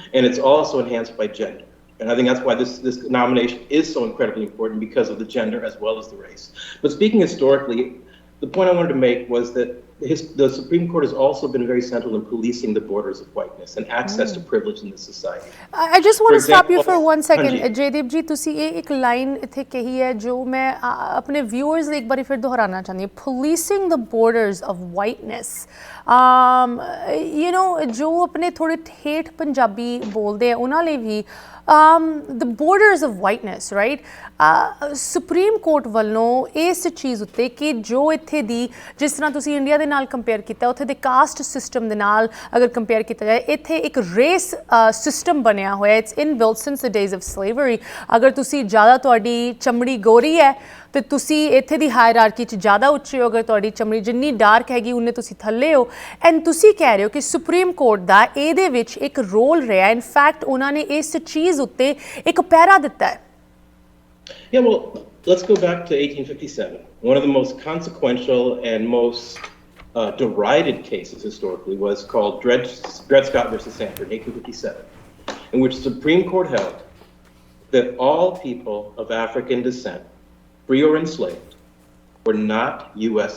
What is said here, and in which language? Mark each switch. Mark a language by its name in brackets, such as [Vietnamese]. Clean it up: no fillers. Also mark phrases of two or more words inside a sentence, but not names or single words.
[English] And it's also enhanced by gender. And I think that's why this nomination is so incredibly important, because of the gender as well as the race. But speaking historically, the point I wanted to make was that the Supreme Court has also been very central in policing the borders of whiteness and access to privilege in this society. I just want to stop you for 1 second, Jaideep ji. [Punjabi] ਤੁਸੀਂ ਇਹ ਇੱਕ ਲਾਈਨ ਇੱਥੇ ਕਹੀ ਹੈ ਜੋ ਮੈਂ ਆਪਣੇ ਵਿਊਅਰਸ ਲਈ ਇੱਕ ਵਾਰੀ ਫਿਰ ਦੁਹਰਾਉਣਾ ਚਾਹੁੰਦੀ ਹਾਂ। [English] Policing the borders of whiteness. You know, [Punjabi] ਜੋ ਆਪਣੇ ਥੋੜੇ ਠੇਠ ਪੰਜਾਬੀ ਬੋਲਦੇ ਆ ਉਹਨਾਂ ਲਈ ਵੀ [English] the borders of whiteness, right? [Punjabi] ਸੁਪਰੀਮ ਕੋਰਟ ਵੱਲੋਂ ਇਸ ਚੀਜ਼ ਉੱਤੇ ਕਿ ਜੋ ਇੱਥੇ ਦੀ, ਜਿਸ ਤਰ੍ਹਾਂ ਤੁਸੀਂ ਇੰਡੀਆ ਦੇ ਨਾਲ ਕੰਪੇਅਰ ਕੀਤਾ, ਉੱਥੇ ਦੇ [English] caste system [Punjabi] ਦੇ ਨਾਲ ਅਗਰ ਕੰਪੇਅਰ ਕੀਤਾ ਜਾਏ, ਇੱਥੇ ਇੱਕ [English] race system [Punjabi] ਬਣਿਆ ਹੋਇਆ। [English] It's inbuilt since the days of slavery. [Punjabi] ਅਗਰ ਤੁਸੀਂ ਜ਼ਿਆਦਾ ਤੁਹਾਡੀ ਚਮੜੀ ਗੋਰੀ ਹੈ ਤੇ ਤੁਸੀਂ ਇੱਥੇ ਦੀ ਹਾਇਰਾਰਕੀ 'ਚ ਜ਼ਿਆਦਾ ਉੱਚੇ ਹੋ, ਅਗਰ ਤੁਹਾਡੀ ਚਮੜੀ ਜਿੰਨੀ ਡਾਰਕ ਹੈਗੀ ਉਨੇ ਤੁਸੀਂ ਥੱਲੇ ਹੋ। ਐਂਡ ਤੁਸੀਂ ਕਹਿ ਰਹੇ ਹੋ ਕਿ ਸੁਪਰੀਮ ਕੋਰਟ ਦਾ ਇਹਦੇ ਵਿੱਚ ਇੱਕ ਰੋਲ ਰਿਹਾ। ਇਨਫੈਕਟ ਉਹਨਾਂ ਨੇ ਇਸ ਚੀਜ਼ ਉੱਤੇ ਇੱਕ ਪਹਿਰਾ ਦਿੱਤਾ ਹੈ। [English] Yeah, well, let's go back to 1857. One of the most consequential and most derided cases historically was called Dred Scott versus Sanford in 1857, in which the Supreme Court held that all people of African descent, free or enslaved, were not U.S.